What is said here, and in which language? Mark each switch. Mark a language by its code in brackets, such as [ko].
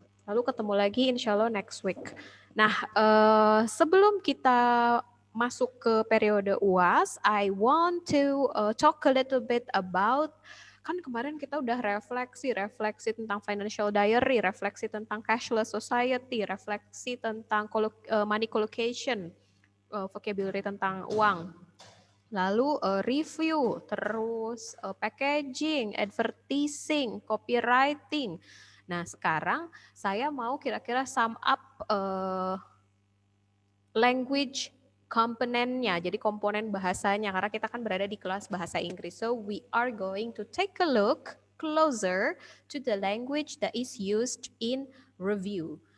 [id] Lalu ketemu lagi insya Allah [en] next week. [id] Nah, sebelum kita masuk ke periode UAS, [en] I want to talk a little bit about, [id] kan kemarin kita udah refleksi tentang financial diary, refleksi tentang cashless society, refleksi tentang money collocation, vocabulary tentang uang. Lalu review, terus packaging, advertising, copywriting. Nah, sekarang saya mau kira-kira [en] sum up language [id] komponennya, jadi komponen bahasanya, karena kita kan berada di kelas bahasa Inggris. [en] So we are going to take a look closer to the language that is used in review.